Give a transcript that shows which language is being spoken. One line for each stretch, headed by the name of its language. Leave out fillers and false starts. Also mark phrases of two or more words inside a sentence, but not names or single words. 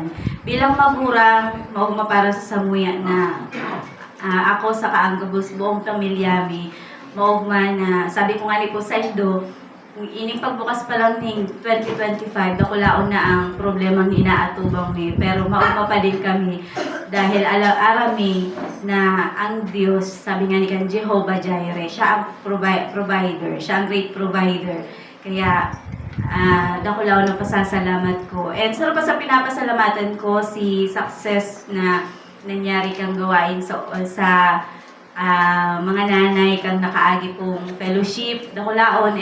Bikol: Bilang magurang, maugma para sa samuya na ako sa kaanggabos buong pamilya mi, maugma na sabi ko nga ni po sa indo, ining pagbukas pa lang ng 2025, dakulaon na ang problema ng inaatubang mi, pero maugma pa din kami dahil arami na ang Diyos, sabi nga ni kan Jehovah Jireh, siya ang provider, siya ang
English: great provider.
Bikol: Kaya, dakulaw ng pasasalamat ko. And sarap pa sa pinapasalamatan ko si success na nangyari kang gawain sa mga nanay kang nakaagi pong fellowship, dakulaon.